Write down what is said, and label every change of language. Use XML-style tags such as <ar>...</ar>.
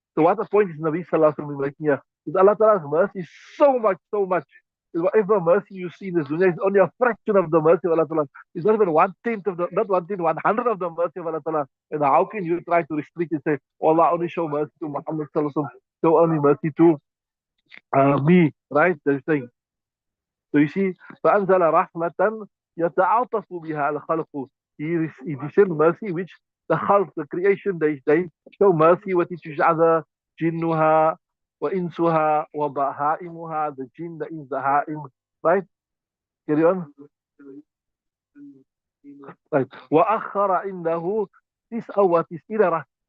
<en>So what the point is Nabi Sallallahu Alaihi Wasallam making here is Allah Ta'ala's mercy is so much, so much. Whatever mercy you see in this dunya is only a fraction of the mercy of Allah Ta'ala. It's not even 1/10 of the, not 1/10, 100 of the mercy of Allah Ta'ala. And how can you try to restrict and say, oh, Allah only show mercy to Muhammad Sallallahu Alaihi Wasallam, show only mercy to me, right? They're saying. So you see,</en> <ar>فأنزل رحمة يتعاطف بها الخلق.</ar> <en>He descend mercy which the khalq, the creation, they show mercy with each other.</en> <ar>جنها وإنسها وبهائمها,</ar> <en>the jinn, the ins, the ha'im, right? Carry on.</en> <ar>Right. وأخر عنده 99.</ar>